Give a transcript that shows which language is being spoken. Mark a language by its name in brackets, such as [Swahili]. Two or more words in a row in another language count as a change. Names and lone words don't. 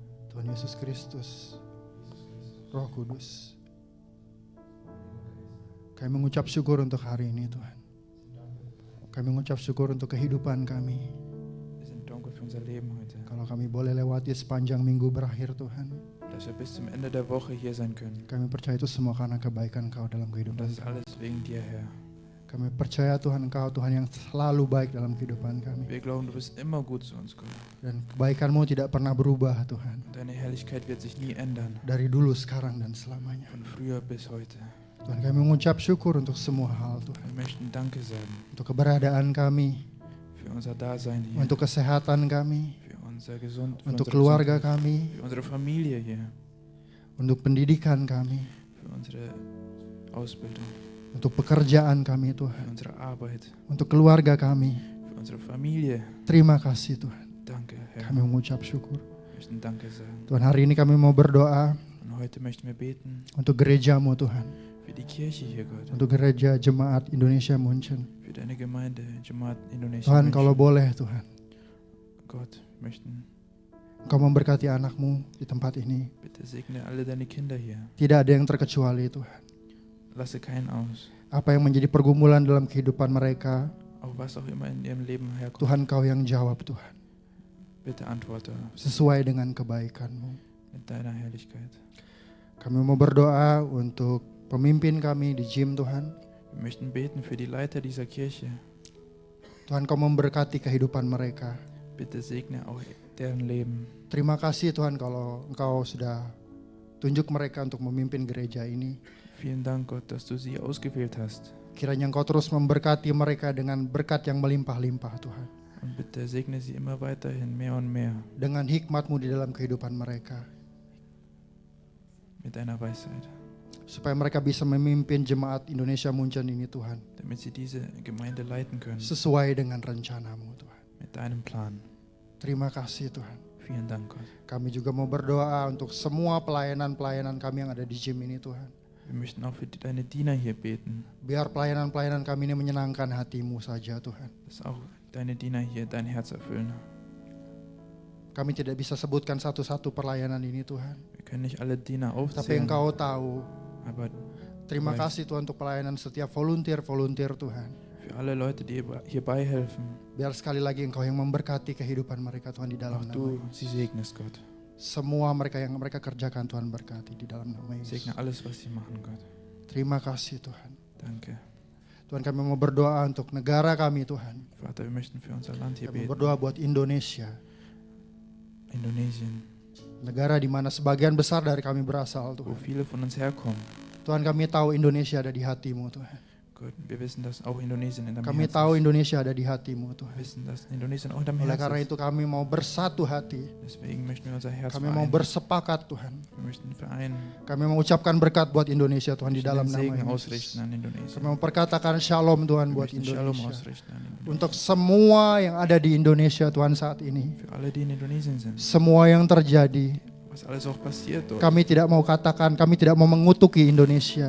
[Indonesian] Tuhan Yesus Kristus, Roh Kudus, kami mengucap syukur untuk hari ini Tuhan. Kami mengucap syukur untuk kehidupan kami. [German] Wir sind dankbar für unser Leben heute, [Indonesian] Kalau kami boleh lewati sepanjang minggu berakhir Tuhan, [German] dass wir bis zum Ende der Woche hier sein können. [Indonesian] kami percaya itu semua karena kebaikan Kau dalam [German] Und [Indonesian] kehidupan [German] das ist [Indonesian] kami. [German] alles wegen dir, Herr. [Indonesian] Kami percaya Tuhan Engkau Tuhan yang selalu baik dalam kehidupan kami. [German] Wir glauben, du bist immer gut zu uns, Gott. [Indonesian] Dan kebaikan-Mu tidak pernah berubah Tuhan. [German] Und deine Herrlichkeit wird sich nie ändern, [Indonesian] Dari dulu, sekarang, dan selamanya. [German] von früher bis heute. [Indonesian] Tuhan kami mengucap syukur untuk semua hal Tuhan. [German] Wir möchten Danke sagen [Indonesian] Untuk keberadaan kami, [German] für unser Dasein hier, [Indonesian] untuk kesehatan kami, [German] für unser Gesund, für [Indonesian] untuk [German] unsere [Indonesian] keluarga [German] Gesundheit, [Indonesian] kami, [German] für unsere Familie hier, [Indonesian] untuk pendidikan kami, [German] für unsere Ausbildung, [Indonesian] untuk pekerjaan kami [German] für [Indonesian] Tuhan, [German] unsere Arbeit, [Indonesian] untuk keluarga kami. [German] für unsere Familie. [Indonesian] Terima kasih Tuhan. [German] Danke, Herr. [Indonesian] Kami mengucap syukur. [German] Wir möchten Danke sagen. [Indonesian] Tuhan, hari ini kami mau berdoa [German] Und heute möchten wir beten [Indonesian] untuk gereja-Mu Tuhan, [German] für die Kirche hier, Gott, [Indonesian] untuk gereja Jemaat Indonesia Munchen. [German] für deine Gemeinde, Jemaat Indonesia. [Indonesian] Tuhan, kalau [German] München. [Indonesian] boleh Tuhan, [German] Gott, wir möchten, [Indonesian] Engkau memberkati anak-Mu di tempat ini. [German] bitte segne alle deine Kinder hier. [Indonesian] Tidak ada yang terkecuali Tuhan. [German] Lasse keinen aus. [Indonesian] Apa yang menjadi pergumulan dalam kehidupan mereka, [German] Auch was auch immer in ihrem Leben herkommt, [Indonesian] Tuhan Kau yang jawab Tuhan. [German] bitte antworte [Indonesian] Sesuai dengan kebaikan-Mu. [German] mit deiner Herrlichkeit. [Indonesian] Kami mau berdoa untuk pemimpin kami di gym Tuhan. [German] Wir möchten beten für die Leiter dieser Kirche. [Indonesian] Tuhan Kau memberkati kehidupan mereka. [German] Bitte segne auch deren Leben. [Indonesian] Terima kasih Tuhan kalau Engkau sudah tunjuk mereka untuk memimpin gereja ini. [German] Vielen Dank, Gott, dass du sie ausgewählt hast. [Indonesian] Kiranya Engkau terus memberkati mereka dengan berkat yang melimpah-limpah Tuhan. [German] Und bitte segne sie immer weiterhin mehr und mehr [Indonesian] Dengan hikmat-Mu di dalam kehidupan mereka. [German] mit deiner Weisheit, [Indonesian] Supaya mereka bisa memimpin jemaat Indonesia Munchen ini Tuhan. [German] damit sie diese Gemeinde leiten können [Indonesian] Sesuai dengan rencana-Mu Tuhan. [German] mit deinem Plan. [Indonesian] Terima kasih Tuhan. [German] Vielen Dank, Gott. [Indonesian] Kami juga mau berdoa untuk semua pelayanan-pelayanan kami yang ada di gym ini Tuhan. [German] Wir möchten auch für deine Diener hier beten, [Indonesian] Biar pelayanan-pelayanan kami ini menyenangkan hati-Mu saja Tuhan. [German] dass auch deine Diener hier dein Herz erfüllen. [Indonesian] Kami tidak bisa sebutkan satu-satu pelayanan ini Tuhan. [German] Wir können nicht alle Diener [Indonesian] Tapi [German] aufzählen, [Indonesian] Engkau tahu. [German] aber [Indonesian] Terima Baik. kasih Tuhan untuk pelayanan setiap volunteer Tuhan. [German] für alle Leute, die hierbei helfen, [Indonesian] Biar sekali lagi Engkau yang memberkati kehidupan mereka Tuhan di dalam [German] auch [Indonesian] nama [German] du [Indonesian] Yesus. [German] sie segnest, Gott. [Indonesian] Semua mereka yang mereka kerjakan Tuhan berkati di dalam nama Yesus. [German] Segne alles, was sie machen, Gott. [Indonesian] Terima kasih Tuhan. [German] Danke. [Indonesian] Tuhan kami mau berdoa untuk negara kami Tuhan. [German] Vater, wir möchten für unser Land hier [Indonesian] Kami [German] beten. [Indonesian] berdoa buat Indonesia. [German] Indonesien, [Indonesian] Negara di mana sebagian besar dari kami berasal [German] wo [Indonesian] Tuhan. [German] viele von uns herkommen. [Indonesian] Tuhan kami tahu Indonesia ada di hati-Mu Tuhan. [German] Gott, wir wissen, dass auch Indonesien in deinem [Indonesian] Kami [German] Herzen [Indonesian] tahu [German] ist. [Indonesian] Indonesia ada di hati-Mu [German] Wir [Indonesian] Tuhan. [German] wissen, dass Indonesien auch in deinem [Indonesian] Oleh [German] Herzen [Indonesian] karena [German] ist. [Indonesian] itu kami mau bersatu hati. [German] Deswegen möchten wir unser Herz [Indonesian] Kami mau [German] vereinen. [Indonesian] bersepakat Tuhan. [German] Wir möchten vereinen, [Indonesian] Kami mengucapkan berkat buat Indonesia Tuhan di [German] den [Indonesian] dalam nama [German] Segen [Indonesian] Yesus. [German] ausrichten an Indonesien. [Indonesian] Kami memperkatakan shalom Tuhan [German] Wir [Indonesian] buat [German] möchten Shalom [Indonesian] Indonesia. [German] ausrichten an Indonesien. [Indonesian] Untuk semua yang ada di Indonesia Tuhan saat ini. [German] Für alle, die in Indonesien sind. [Indonesian] Semua yang terjadi. [German] Was alles auch passiert dort. [Indonesian] Kami tidak mau katakan, kami tidak mau mengutuki Indonesia.